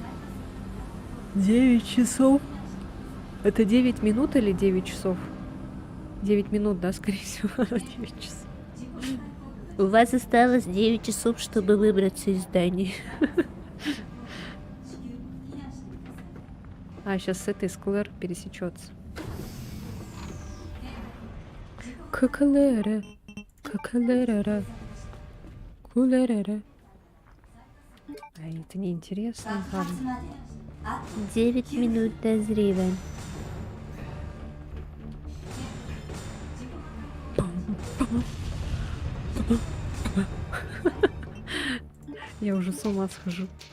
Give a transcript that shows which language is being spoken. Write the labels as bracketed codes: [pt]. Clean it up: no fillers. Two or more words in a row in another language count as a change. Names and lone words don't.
[ru] 9 часов. Это 9 минут или 9 часов? 9 минут, да, скорее всего. 9 часов. У вас осталось 9 часов, чтобы выбраться из здания. А, сейчас с этой Склэр пересечется. Кукалера. Кукалера. Кулерера. А это неинтересно. Ладно. 9 минут дозрива. Я уже с ума схожу.